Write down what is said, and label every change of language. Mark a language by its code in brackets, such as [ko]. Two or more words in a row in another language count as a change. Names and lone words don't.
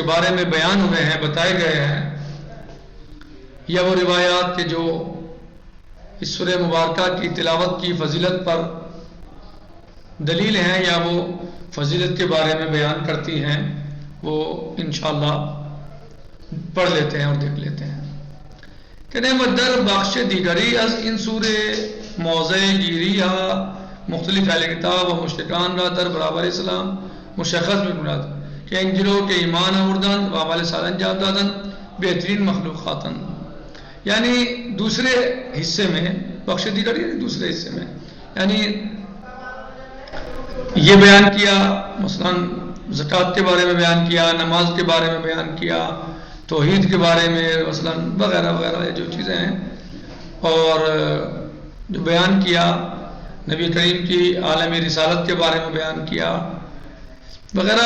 [ur] بارے میں بیان ہوئے ہیں، بتائے گئے ہیں، یا وہ روایات کے جو اس سورہ مبارکہ کی تلاوت کی فضیلت پر دلیل ہیں یا وہ فضیلت کے بارے میں بیان کرتی ہیں، وہ انشاءاللہ پڑھ لیتے ہیں اور دیکھ لیتے ہیں۔ [fa] کہ نعمت در بخش دیگری از این سوره موضع گیری ها مختلف اهل کتاب و مشرکان را در برابر اسلام مشخص می‌کند که این گروه که ایمان آوردند و اعمال صالح انجام دادند بہترین مخلوقاتند۔ [ur] یعنی دوسرے حصے میں [fa] بخش دیگری [ur] یعنی دوسرے حصے میں یعنی یہ بیان کیا، مثلا زکوٰۃ کے بارے میں بیان کیا، نماز کے بارے میں بیان کیا، توحید کے بارے میں مثلا وغیرہ وغیرہ جو چیزیں ہیں، اور جو بیان کیا نبی کریم کی عالم رسالت کے بارے میں بیان کیا وغیرہ۔